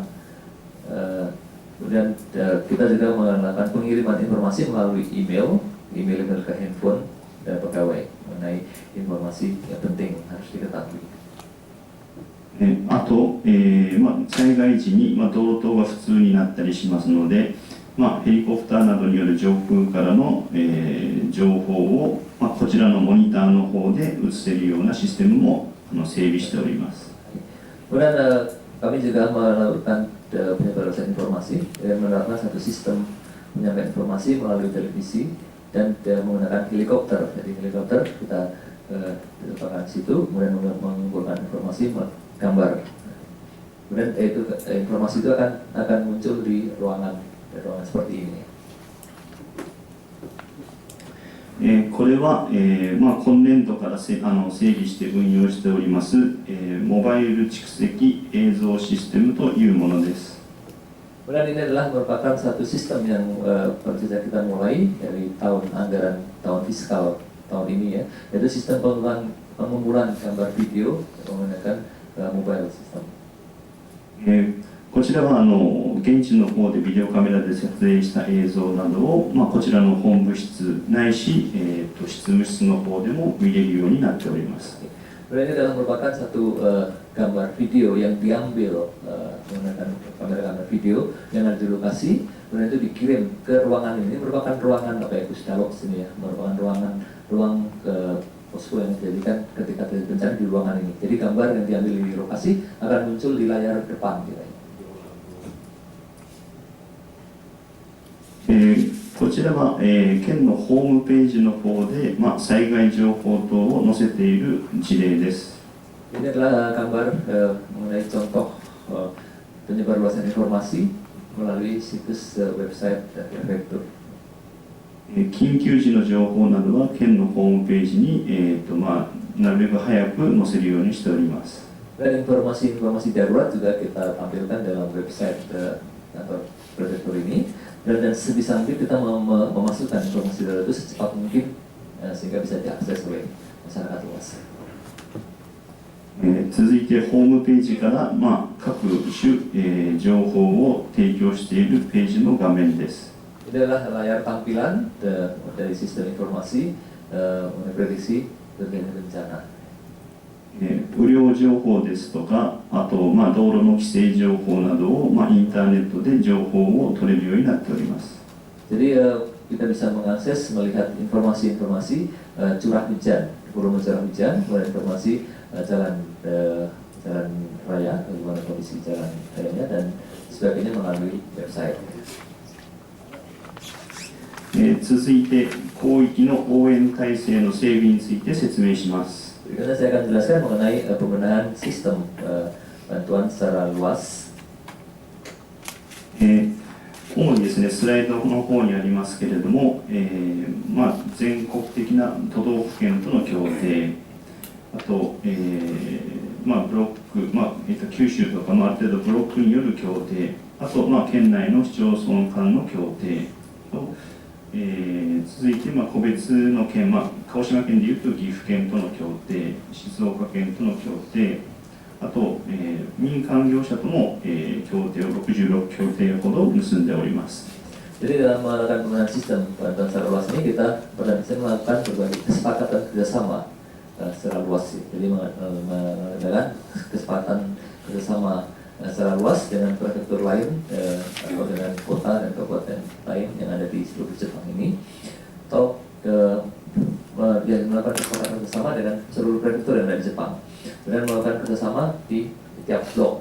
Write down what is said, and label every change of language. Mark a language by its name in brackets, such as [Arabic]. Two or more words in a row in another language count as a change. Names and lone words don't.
[Indonesian] Kemudian kita juga melakukan pengiriman informasi melalui email ke handphone dan pegawai mengenai informasi yang penting harus diketahui. [Japanese] あと、災害時に、道東が普通になったりしますので、ヘリコプターなどによる上空からの、情報を、こちらのモニターの方で映せるようなシステムも整備しております。 [Indonesian] Kemudian kami juga melakukan penyebaran informasi dan menerapkan satu sistem menyampaikan informasi melalui televisi dan menggunakan helikopter. Jadi helikopter kita letakkan di situ, kemudian mengumpulkan informasi gambar. Kemudian informasi itu akan muncul di ruangan seperti ini. [Japanese] これは、今年度から整備して運用しております、モバイル蓄積映像システムというものです。 [Indonesian] Kemudian ini adalah merupakan satu sistem yang baru saja kita mulai dari tahun fiskal tahun ini ya, yaitu sistem pengumpulan gambar video menggunakan [English] mobile system. [Japanese] こちらは現地の方でビデオカメラで撮影した映像などを、こちらの本部室ないし、執務室の方でも見れるようになっております。 [Indonesian] Kemudian ini adalah merupakan satu gambar video yang diambil menggunakan kamera video yang ada di lokasi, kemudian itu dikirim ke ruangan ini. Merupakan ruangan Pusdalok sini ya, merupakan ruang posko yang dijadikan ketika terjadi bencana di ruangan ini. Jadi gambar yang diambil di lokasi akan muncul di layar depan. [Japanese] こちらは、県のホームページの方で、災害情報等を載せている事例です。 [Indonesian] Ini adalah gambar mengenai contoh penyebarluasan informasi melalui situs website prefektur. [Japanese] 緊急時の情報などは県のホームページに、 なるべく早く載せるようにしております。 [Indonesian] Dan informasi-informasi darurat juga kita tampilkan dalam website kantor prefektur ini, dan sebisa mungkin kita memasukkan informasi darurat itu secepat mungkin sehingga bisa diakses oleh masyarakat luas. [Japanese] 続いてホームページから、各種、情報を提供しているページの画面です。 [Indonesian] Ini adalah layar tampilan dari sistem informasi prediksi terjadi bencana. [Japanese] 雨量情報ですとか、あと、道路の規制情報などを、インターネットで情報を取れるようになっております。 [Indonesian] Jadi kita bisa mengakses, melihat informasi-informasi curah hujan, volume curah hujan, kemudian informasi jalan raya, bagaimana kondisi jalan rayanya dan sebagainya melalui website. [Japanese] 続いて広域の応援体制の整備について説明します。 [Indonesian] Berikutnya saya akan jelaskan mengenai pembenahan sistem bantuan secara luas. [Japanese] 主にですね、スライドの方にありますけれども、全国的な都道府県との協定、あと、ブロック、九州とかのある程度ブロックによる協定、あと、県内の市町村間の協定と、続いて、個別の県、鹿児島県でいうと岐阜県との協定、静岡県との協定、あと、民間業者とも、協定を66協定ほど結んでおります。 [Indonesian] Jadi dalam melakukan pembenahan sistem bantuan secara luas ini kita bisa melakukan berbagai kesepakatan kerjasama secara luas. Jadi mengadakan kesepakatan kerjasama secara luas dengan prefektur lain atau dengan kota dan kabupaten lain yang ada di seluruh Jepang ini, atau melakukan kesepakatan bersama dengan seluruh prefektur yang ada di Jepang, dan melakukan kerjasama di tiap blok.